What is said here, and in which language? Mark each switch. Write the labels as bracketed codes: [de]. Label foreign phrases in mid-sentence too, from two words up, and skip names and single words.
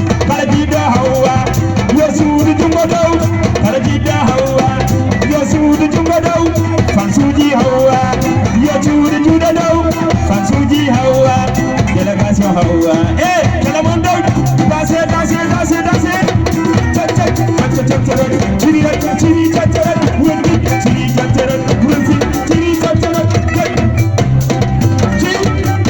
[ff] Kala jiɗɗo Hawa, yo suudu jungo dow. Kala jiɗɗo Hawa. Yo suudu jungo dow, fansuuji Hawwa. Yo suudu juuɗe dow, fansuuji Hawwa. Délégation Hawwa. Eh, kala mon dow, [fr] dansez, dansez, dansez, dansez. Tchak, tchak, tchak, tchak, tchak, tchak. Chiri, tchak, chiri, tchak, tchak, wonde. Chiri, tchak, tchak, wonde. Chiri, tchak, tchak, tchak. Chiri.